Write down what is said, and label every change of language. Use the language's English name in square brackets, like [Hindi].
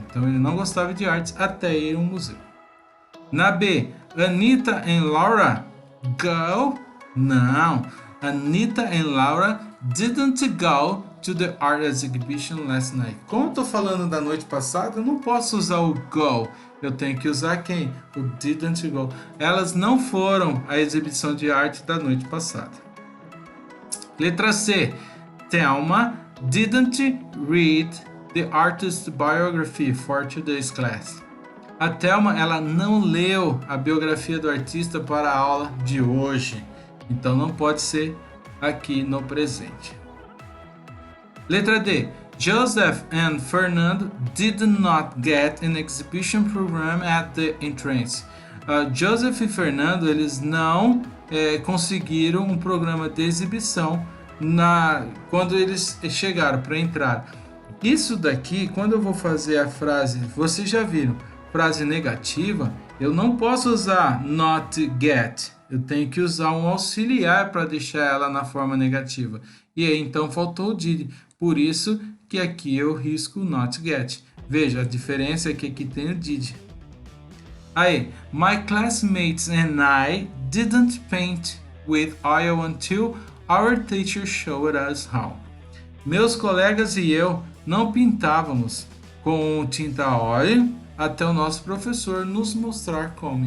[Portuguese] Então ele não gostava de artes até ir ao museu. Na B, [English] Anita and Laura go? [Portuguese] Não, [English] Anita and Laura didn't go to the art exhibition last night. [Portuguese] Como eu tô falando da noite passada, eu não posso usar o go. Eu tenho que usar quem? O didn't go. Elas não foram à exibição de arte da noite passada. Letra C. [English] Thelma didn't read the artist's biography for today's class. [Portuguese] A Thelma, ela não leu a biografia do artista para a aula de hoje. Então não pode ser aqui no presente. Letra D. [English] Joseph and Fernando did not get an exhibition program at the entrance. [Portuguese] Joseph e Fernando, eles não conseguiram um programa de exibição quando eles chegaram para entrar. Isso daqui, quando eu vou fazer a frase, vocês já viram, frase negativa, eu não posso usar not get. Eu tenho que usar um auxiliar para deixar ela na forma negativa. E aí, então, faltou o did. Por isso que aqui eu risco not get. Veja, a diferença é que aqui tem o did. [English] Aí, my classmates and I didn't paint with oil until our teacher showed us how. [Portuguese] Meus colegas e eu não pintávamos com tinta a óleo até o nosso professor nos mostrar como.